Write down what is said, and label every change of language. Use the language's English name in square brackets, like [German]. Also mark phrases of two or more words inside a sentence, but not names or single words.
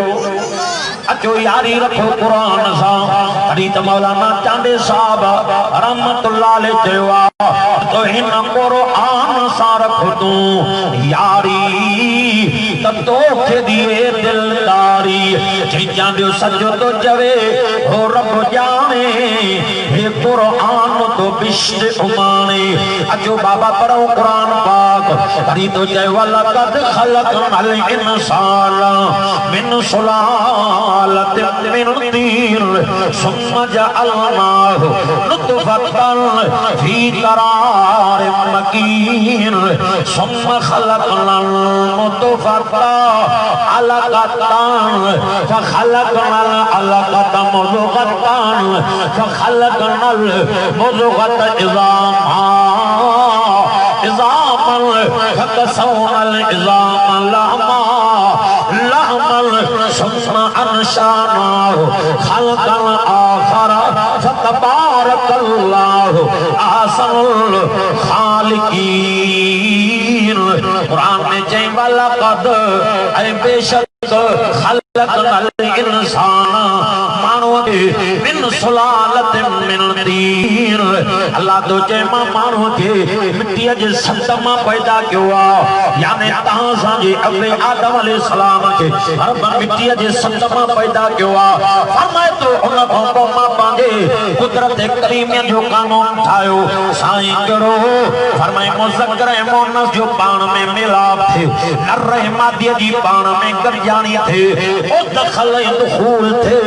[Sindhi] अचो यारी रखो कुरान सां। तॾहिं त मौलाना चांडे साहब [Arabic] رحمة الله عليه [Sindhi] चयो आ तो हिन कुरान सां रखो तूं यारी त तोखे दिए दिलदारी चईजां जो सजो तो जवे हो रब जाने हे कुरान तो बिश्त उमाने। अचो बाबा पढ़ो कुरान पाक। तॾहिं तो चयो [Arabic] ولقد خلقنا الإنسان من سلالة من طين ثم جعلناه نطفة في قرار مكين ثم خلقنا النطفة علقة فخلقنا العلقة مضغة فخلقنا المضغة عظاما فكسونا العظام لحما ثم أنشأناه خلقا آخر فتبارك الله أحسن الخالقين. [Sindhi] कुरान में चई वलक़द ऐं बेशक [Arabic] خلقنا الإنسان [Sindhi] माण्हूअ खे [Arabic] من سلالة من طين. [Sindhi] अल्लाह तो चए मां माण्हूअ खे मिटीअ जे संद मां पैदा कयो आहे यानी तव्हां असांजे अबे आदम अलैहिस्सलाम खे रब मिटीअ जे संद मां पैदा कयो आहे। फरमाए तो उन खां पोइ मां पंहिंजे कुदरत करीमियत जो कानून ठाहियो साईं कहिड़ो फरमाए मुज़क्कर ऐं मुअन्नस जो पाण में मिलाप थिए नर ऐं मादीअ जी पाण में गॾिजाणी थिए ओ दख़ल ऐं दुख़ूल थिए।